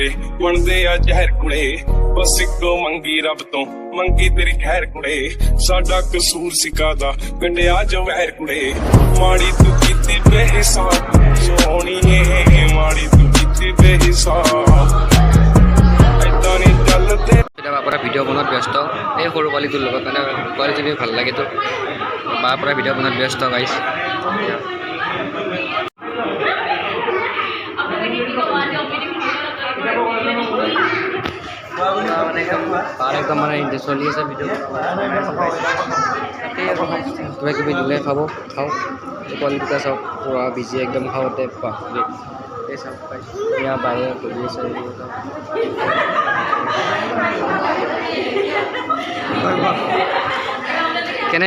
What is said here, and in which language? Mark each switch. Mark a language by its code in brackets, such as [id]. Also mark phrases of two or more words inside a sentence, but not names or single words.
[pa] ਬਣਦੇ ਆ ਜ਼ਹਿਰ ਕੁੜੇ ਬਸ ਇਕੋ ਮੰਗੀ ਰੱਬ ਤੋਂ ਮੰਗੀ ਤੇਰੀ ਖ਼ੈਰ ਕੁੜੇ ਸਾਡਾ ਕਸੂਰ ਸਿਕਾਦਾ ਗੰਡਿਆ ਜੋ ਵਹਿਰ ਕੁੜੇ ਮਾੜੀ ਤੂ ਕੀਤੀ ਬੇਹਿਸਾਬ ਸੋਹਣੀਏ ਮਾੜੀ ਤੂ ਕੀਤੀ ਬੇਹਿਸਾਬ ਐਦਾ ਨੀ ਚਲਤੇ [as] পৰা ভিডিঅ' বনোৱাত ব্যস্ত এই সৰু পোৱালিটোৰ লগত মানে পোৱালিজনী ভাল লাগেতো বাৰ পৰা ভিডিঅ' বনোৱাত ব্যস্ত গাইছ একদম মানে চলি আছে ভিডিঅ' কিবা কিবি দিলে খাওঁ কোৱালিটিটা চাওক পুৰা বিজি একদম খাওঁতে বাপৰে এই চাওক গাইছ এয়া বায়ে কৰি আছে কেনে